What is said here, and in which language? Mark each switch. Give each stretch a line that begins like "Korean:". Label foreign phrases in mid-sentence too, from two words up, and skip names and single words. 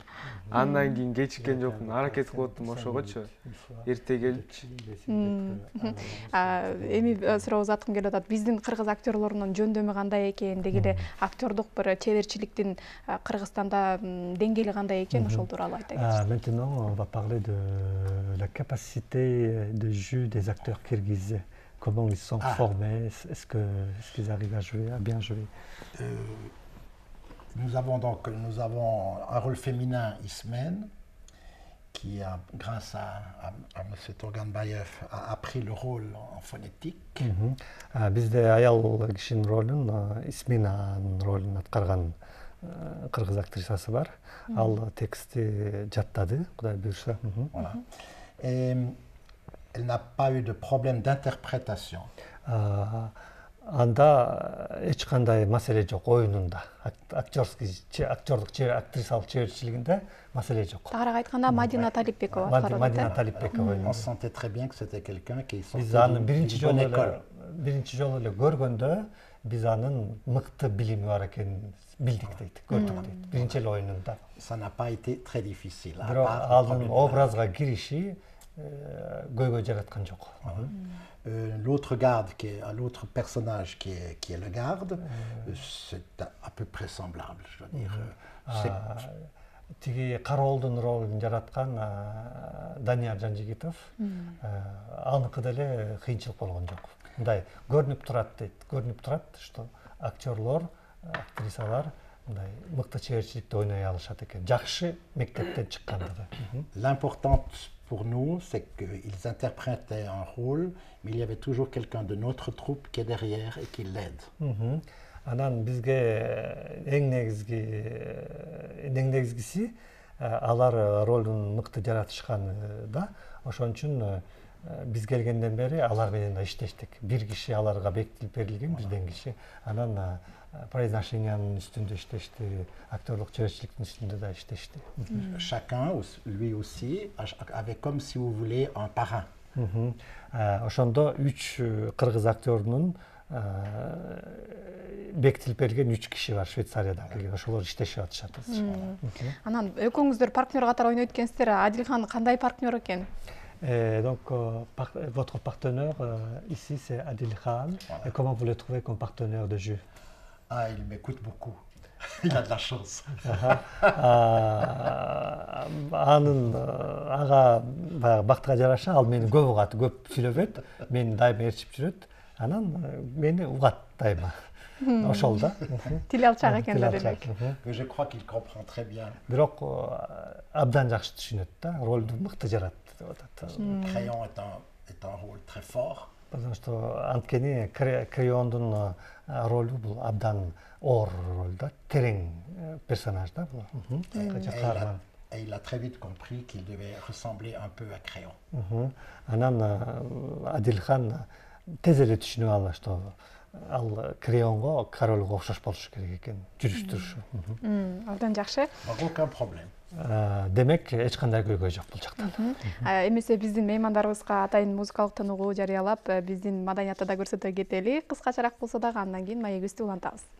Kyrgyz: Андан кийин кечиккен жокмун, аракет кылып аттым ошогочу. Эрте келипчи. Эми суроо узаткым келип атат. Биздин кыргыз актерлорунун жөндөмү кандай экен, деги эле актердук бир чеберчиликтин Кыргызстанда деңгээли кандай экен, ошол тууралуу айта кетсеңиз.
French: Maintenant, on va parler de la capacité de jeu des acteurs kirghizes. Comment ils sont formés, est-ce qu'ils arrivent à jouer, à bien jouer? Nous avons un rôle féminin, Ismen, qui a, grâce à M. Turganbayev, a appris le rôle en phonétique.
Kyrgyz: Bizde аял кишинин ролун Исминанын ролун аткарган кыргыз актрисасы бар. Ал текстти жаттады, Кудай буйрса.
French: Voilà. Et elle n'a pas eu de problème d'interprétation.
Kyrgyz: Анда эч кандай маселе жок оюнунда. Актердук актрисалык чеберчилигинде маселе жок. Тагыраак айтканда Мадина Талипбекова аткарып Мадина Талипбекова.
French: On sentait très bien que c'était quelqu'un qui sortait
Kyrgyz: Биз анын
French: d'une bonne école.
Kyrgyz: биринчи жолу эле көргөндө биз анын мыкты билими бар экенин билдик дейт, көрдүк дейт. Биринчи эле оюнунда.
French: Ça n'a pas été très difficile.
Kyrgyz: Бирок анын образга кириши көйгөй жараткан жок.
French: L'autre garde, l'autre personnage qui est le garde, c'est à peu près semblable, je dois dire.
Kyrgyz: Тиги Каролдун ролун жараткан Данияр Жанжигитов, аныкы деле кыйынчылык болгон жок. Мындай көрүнүп турат дейт, көрүнүп турат, что актерлор, актрисалар мындай мыкты чеберчиликте ойной алышат экен. Жакшы мектептен чыккандыгы.
French: L'important pour nous, c'est qu'ils interprétaient un rôle, mais il y avait toujours quelqu'un de notre troupe qui est derrière et qui l'aide.
Kyrgyz: Анан бизге эң негизгиси алар ролун мыкты жаратышкан да. Ошон үчүн биз келгенден бери алар менен да иштештик. Бир киши аларга бекитилип берилген, бирден киши. Анан произношениянын үстүндө иштешти, актерлук чеберчиликтин үстүндө да иштешти.
French: Chacun, lui aussi, avait comme si vous voulez un parrain.
Kyrgyz: Ошондо 3 кыргыз актерунун бекитилип берилген 3 киши бар Швейцариядан келген. Ошолор иштешип атышат. Анан экөөңүздөр партнер катары ойнойт экенсиздер. Адилхан кандай партнер экен?
French: Donc, votre partenaire ici, c'est Adil Khan. Et comment vous le trouvez comme partenaire de jeu? Il m'écoute beaucoup. Il a de la chance.
Kyrgyz: Анын ага бактыга жараша ал мени көп угат, көп сүйлөбөт, мени дайыма ээрчип жүрөт. Анан мени угат дайыма. Ошол да. Тил алчак экен да демек.
French: Je crois qu'il comprend très bien.
Kyrgyz: Бирок абдан жакшы түшүнөт да, ролду мыкты жарат деп атат.
French: Crayon est un rôle très fort.
Russian: Потому что
Kyrgyz: анткени Криондун ролу бул абдан оор роль да, терең персонаж да бул.
French: Et il a très vite compris qu'il devait ressembler un peu à Crayon.
Kyrgyz: Анан Адилхан тез эле түшүнүп алды, что ал Крионго, Каролго окшош болуш керек экен, жүрүш-турушу. Абдан жакшы.
French: Aucun problème.
Kyrgyz: Демек эч кандай көйгөй жок бул жакта. Эмесе биздин меймандарыбызга атайын музыкалык тыныгуу жарыялап, биздин маданиятты да көрсөтө кетели. Кыскачараак болсо дагы андан кийин маегибизди улантабыз.